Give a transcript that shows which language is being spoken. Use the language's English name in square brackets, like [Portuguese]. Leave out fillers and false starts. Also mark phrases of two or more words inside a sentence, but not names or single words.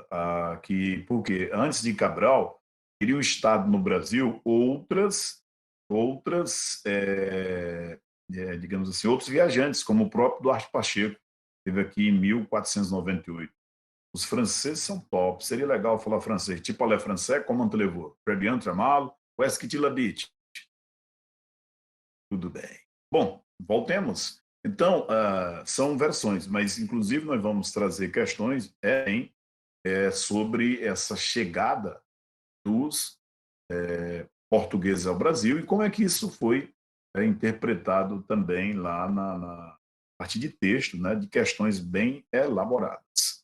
[Portuguese] Porque antes de Cabral, teriam estado no Brasil outras digamos assim, outros viajantes, como o próprio Duarte Pacheco, esteve aqui em 1498. Os franceses são top. Seria legal falar francês. Tipo, [French] parlez français, comment allez-vous? Très bien, très mal. Où est-ce que tu l'habites? [Portuguese] Tudo bem. Bom, voltemos. Então, são versões, mas inclusive nós vamos trazer questões sobre essa chegada dos portugueses ao Brasil e como é que isso foi interpretado também lá na partir de texto, né, de questões bem elaboradas.